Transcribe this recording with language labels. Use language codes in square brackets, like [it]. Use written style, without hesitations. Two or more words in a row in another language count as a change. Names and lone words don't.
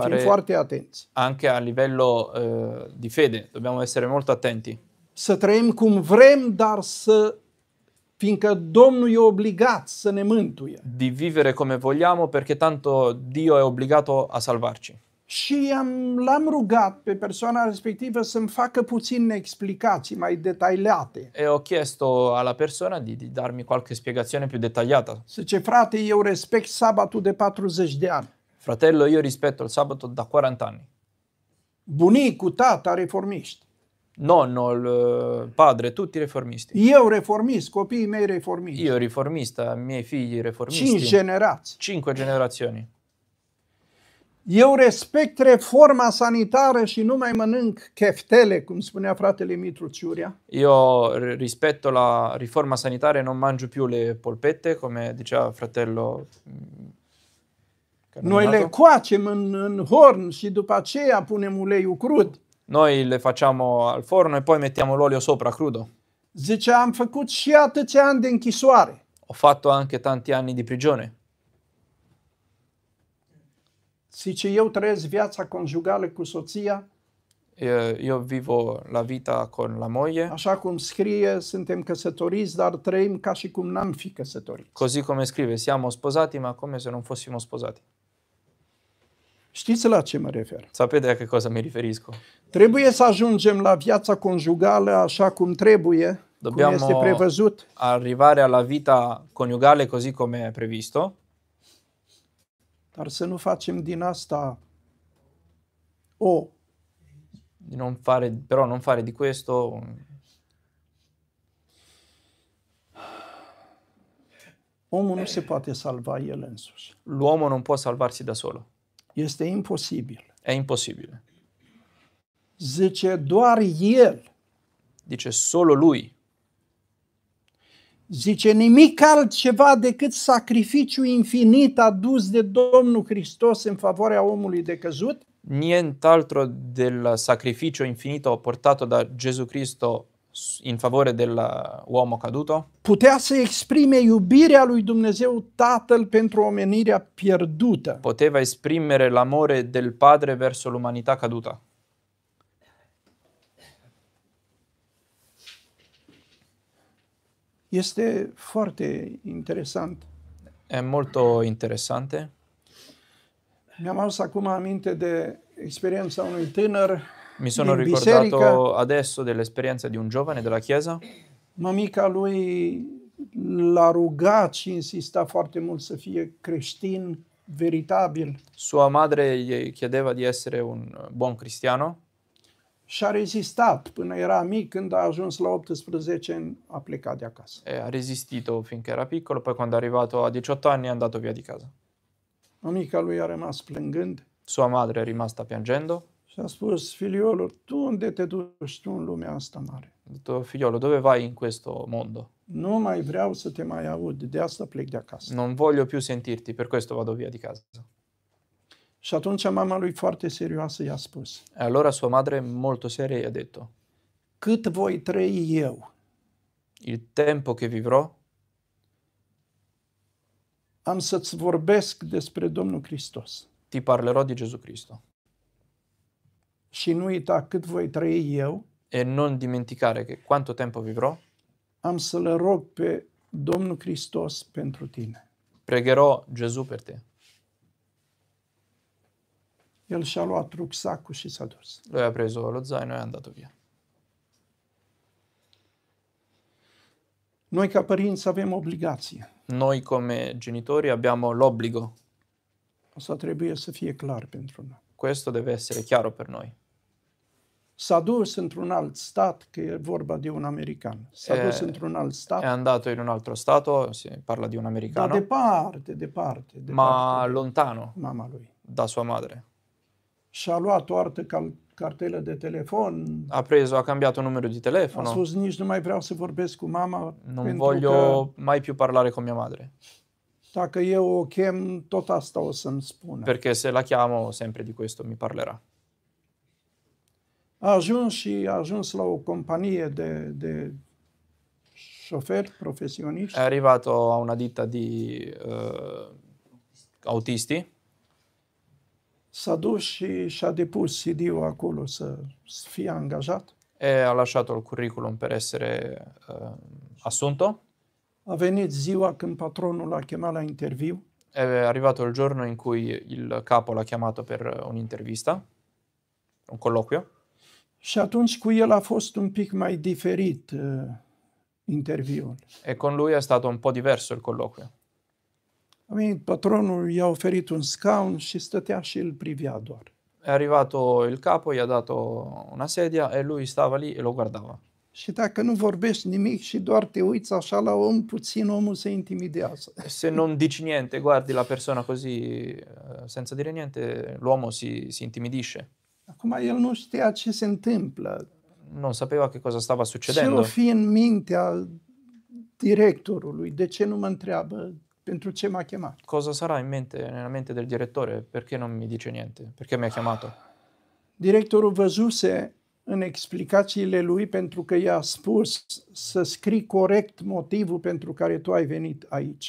[it] fare [ro] foarte atenți. [it] anche a livello di fede, dobbiamo essere molto attenti. [ro] Să trăim cum vrem, dar fiindcă Domnul e obligat să ne mântuie. [it] Di vivere come vogliamo perché tanto Dio è obbligato a salvarci. [ro] Și l-am rugat pe persoana respectivă să-mi facă puține explicații mai detaliate. [it] E ho chiesto alla persona di darmi qualche spiegazione più dettagliata. [ro] Zice, frate, eu respect sabatul de 40 de ani. [it] Fratello, io rispetto il sabato da 40 anni. [ro] Bunicul, tata, reformiști. [it] Nonno, il padre, tutti riformisti. Eu reformist, copiii mei reformiști. Io riformista, i miei figli 5 riformisti. [ro] generații. [it] 5 generazioni. [ro] Eu respect reforma sanitară și nu mai mănânc cheftele, cum spunea fratele Mitru Ciuria. [it] Io rispetto la riforma sanitaria e non mangio più le polpette, come diceva fratello. [ro] Noi le coacem în horn și după aceea punem uleiul crud. [it] Noi le facciamo al forno e poi mettiamo l'olio sopra crudo. [ro] Zice, am făcut și atâția ani de închisoare. [it] Ho fatto anche tanti anni di prigione. [ro] Zice, eu trăiesc viața conjugală cu soția, [it] Io vivo la vita con la moglie, [ro] așa cum scrie, suntem căsătoriți, dar trăim ca și cum n-am fi căsătoriți. [it] così come scrive, siamo sposati ma come se non fossimo sposati. [ro] Știți la ce mă refer? [it] Sapete a che cosa mi riferisco? [ro] Trebuie să ajungem la viața conjugală așa cum trebuie, cum este prevăzut, [it] arrivare alla vita coniugale così come è previsto, [ro] dar să nu facem din asta [it] però non fare di questo [ro] omul nu se poate salva el însuși. [it] l'uomo non può salvarsi da solo. [ro] Este imposibil. [it] È impossibile. [ro] Zice, doar el. [it] Dice solo lui. [ro] Zice, nimic altceva decât sacrificiu infinit adus de Domnul Hristos în favoarea omului decăzut. [it] Nient'altro del sacrificio infinito portato da Gesù Cristo in favore dell'uomo caduto [ro] Putea să exprime iubirea lui Dumnezeu Tatăl pentru omenirea pierdută. [it] poteva esprimere l'amore del Padre verso l'umanità caduta. [ro] Este foarte interesant. [it] È molto interessante. [ro] Mi-am adus acum aminte de experiența unui tânăr [it] Mi sono [ro] din [it] ricordato [ro] biserică. [it] adesso dell'esperienza di un giovane della chiesa. [ro] Mămica lui l-a rugat și insista foarte mult să fie creștin veritabil [it] Sua madre gli chiedeva di essere un buon cristiano [ro] și a rezistat până era mic. Când a ajuns la 18 ani a plecat de acasă. [it] e ha resistito finché era piccolo, poi quando è arrivato a 18 anni è andato via di casa. [ro] Mămica lui a rămas plângând [it] Sua madre è rimasta piangendo. [ro] și a spus, filiolul, tu unde te duci tu în lumea asta mare? [it] Ha detto, figliolo, dove vai in questo mondo? [ro] Nu mai vreau să te mai aud, de asta plec de acasă. [it] Non voglio più sentirti, per questo vado via di casa. [ro] Și atunci mama lui foarte serioasă i-a spus, [it] E allora sua madre, molto seria, gli ha detto, [ro] cât voi trăi eu, [it] il tempo che vivrò [ro] am să-ți vorbesc despre Domnul Hristos. [it] ti parlerò di Gesù Cristo. [ro] Și nu uita, cât voi trăi eu, [it] E non dimenticare che quanto tempo vivrò, [ro] am să-L rog pe Domnul Hristos pentru tine. [it] pregherò Gesù per te. [ro] El și-a luat rucsacul și s-a dus. [it] Lui ha preso lo zaino e è andato via. [ro] Noi ca părinți avem obligație. [it] Noi come genitori abbiamo l'obbligo, [ro] Asta trebuie să fie clar pentru noi. [it] questo deve essere chiaro per noi. [ro] S-a dus într-un alt stat, că e vorba de un american. S-a dus într-un alt [it] È [ro] stat, [it] andato in un altro stato, si parla di un [ro] dar [it] americano, [ro] departe [it] ma [ro] de [it] lontano [ro] mama lui. [it] da sua madre. [ro] Și-a luat o altă cartelă de telefon, [it] Ha cambiato numero di [ro] a [it] telefono, [ro] spus nici nu mai vreau să vorbesc cu mama, [it] non [ro] pentru [it] voglio mai più parlare con mia madre, [ro] că dacă eu o chem, tot asta o să-mi spună. [it] perché se la chiamo sempre di questo mi parlerà. [ro] A ajuns la o companie de șoferi profesioniști. [it] È arrivato a una ditta di autisti, [ro] S-a dus și și-a depus CD-ul acolo să fie angajat. [it] e ha lasciato il curriculum per essere assunto. [ro] A venit ziua când patronul l-a chemat la interviu. [it] È arrivato il giorno in cui il capo l'ha chiamato per un'intervista, un colloquio, [ro] Și atunci cu el a fost un pic mai diferit interviul. [it] e con lui è stato un po' diverso il colloquio. [ro] A venit patronul, i-a oferit un scaun și stătea și îl privea doar. [it] È arrivato il capo, gli ha dato una sedia e lui stava lì e lo guardava. [ro] Și dacă nu vorbești nimic și doar te uiți așa la om, puțin omul se intimidează. [it] Se non dici niente, guardi la persona così senza dire niente, l'uomo si intimidisce. [ro] Acum el nu știa ce se întâmplă, [it] Non sapeva che cosa stava [ro] ce o [it] succedendo. [ro] fi în mintea directorului, de ce nu mă întreabă pentru ce m-a chemat. [it] Cosa sarà nella mente del direttore? Perché non mi dice niente? Perché mi ha chiamato? [ro] Directorul văzuse în explicațiile lui, pentru că i-a spus să scrii corect motivul pentru care tu ai venit aici.